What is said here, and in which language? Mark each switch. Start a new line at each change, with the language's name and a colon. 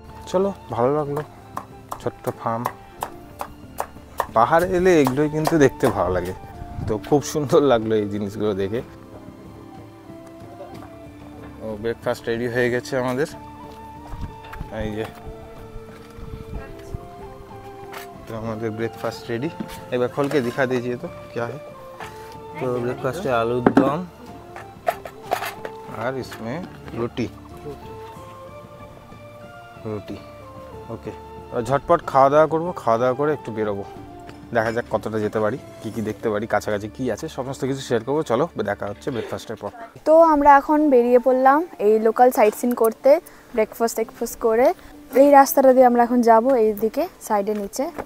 Bangla: চলো ভালো লাগলো, ছোট্ট ফার্ম। পাহাড়ে এলে এগুলোই কিন্তু দেখতে ভালো লাগে, তো খুব সুন্দর লাগলো এই জিনিসগুলো দেখে। ও ব্রেকফাস্ট রেডি হয়ে গেছে আমাদের, এই যে
Hindi: तो हमारे ब्रेकफास्ट रेडी। एक बार खोल के दिखा दीजिए तो क्या है। तो ब्रेकफास्ट है आलू दम और इसमें रोटी ओके। और झटपट
Bangla: खाওয়া দাওয়া করব, খাওয়া দাওয়া করে একটু বেরোবো, দেখা যাক কতটা যেতে পারি, কি কি দেখতে পারি, কাছাকাছি কি আছে সমস্ত কিছু শেয়ার করবো। চলো দেখা হচ্ছে ব্রেকফাস্টের পর। তো আমরা এখন বেরিয়ে পড়লাম এই লোকাল সাইট সিন করতে। ব্রেকফাস্ট করে এই রাস্তাটা দিয়ে আমরা এখন যাব এই দিকে সাইডে নিচে।